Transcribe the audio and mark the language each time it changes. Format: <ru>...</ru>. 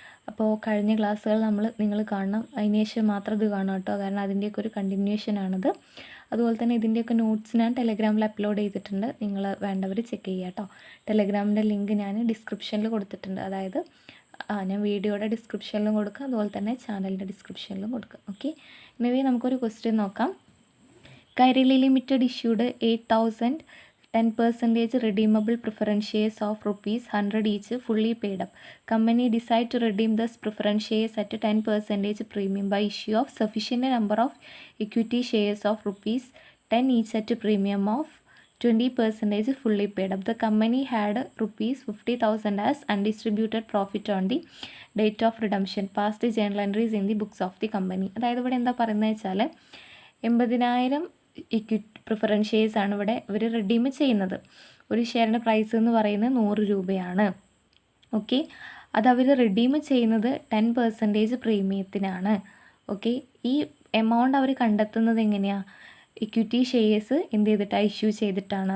<ml>അപ്പോൾ കഴിഞ്ഞ ക്ലാസ്സുകൾ നിങ്ങൾ കാണണം, അതിന് ശേഷം മാത്രം ഇത് കാണാം കേട്ടോ, കാരണം അതിൻ്റെയൊക്കെ ഒരു കണ്ടിന്യൂഷനാണിത്. അതുപോലെ തന്നെ ഇതിൻ്റെയൊക്കെ നോട്ട്സ് ഞാൻ ടെലഗ്രാമിൽ അപ്ലോഡ് ചെയ്തിട്ടുണ്ട്, നിങ്ങൾ വേണ്ടവർ ചെക്ക് ചെയ്യുക കേട്ടോ. ടെലഗ്രാമിൻ്റെ ലിങ്ക് ഞാൻ ഡിസ്ക്രിപ്ഷനിൽ കൊടുത്തിട്ടുണ്ട്, അതായത് ഞാൻ വീഡിയോയുടെ ഡിസ്ക്രിപ്ഷനിലും കൊടുക്കുക, അതുപോലെ തന്നെ ചാനലിൻ്റെ ഡിസ്ക്രിപ്ഷനിലും കൊടുക്കുക. ഓക്കെ, ഇനി നമുക്കൊരു ക്വസ്റ്റ്യൻ നോക്കാം.</ml> <en>Kairali limited issued 8,000 10% redeemable preference shares of ₹100 each fully paid up. Company decide to redeem this preference shares at 10% premium by issue of sufficient number of equity shares of ₹10 each at premium of 20% fully paid up. The company had ₹50,000 as undistributed profit on the date of redemption. Past journal entries in the books of the company.</en> <ml>അതായത് ഇവിടെ എന്താ പറയുന്നത് വെച്ചാൽ 80,000 preference shares ആണ് ഇവിടെ ഇവർ redeem ചെയ്യുന്നത്. ഒരു ഷെയറിൻ്റെ പ്രൈസ് എന്ന് പറയുന്നത് 100 രൂപയാണ്. ഓക്കെ, അതവർ റിഡീം ചെയ്യുന്നത് 10% പ്രീമിയത്തിനാണ്. ഓക്കെ, ഈ എമൗണ്ട് അവർ കണ്ടെത്തുന്നത് എങ്ങനെയാണ്? ഇക്വിറ്റി ഷെയർസ് എന്ത് ചെയ്തിട്ടാണ്? ഇഷ്യൂ ചെയ്തിട്ടാണ്.</ml>